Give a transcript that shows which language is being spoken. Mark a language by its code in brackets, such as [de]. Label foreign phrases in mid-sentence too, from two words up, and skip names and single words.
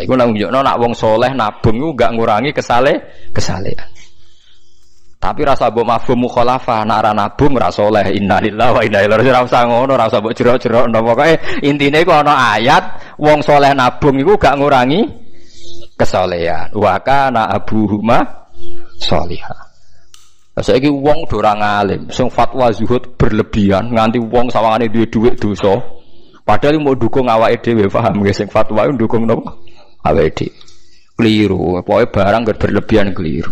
[jv] Iku nang nunjukno nak wong soleh nabung iku enggak ngurangi kesalehan. Tapi rasa mbok [ar] مفهوم مخالفة [jv] nak ra nabung ra soleh [ar] إنا لله وإنا إليه راجعون. [jv] Ora usah ngono, ora usah mbok jero-jero pokoke intine iku ana ayat wong soleh nabung iku gak ngurangi kesolehan. [ar] وكان أبوهما صالحا. [jv] Saiki wong do ora ngalim, sing fatwa zuhud berlebihan nganti wong sawangane duwe dhuwit dosa. Padahal mau dukung awake dhewe, paham nggih sing fatwa iku dukung napa? Awake dhewe. Keliru, pokoke barang berlebihan keliru.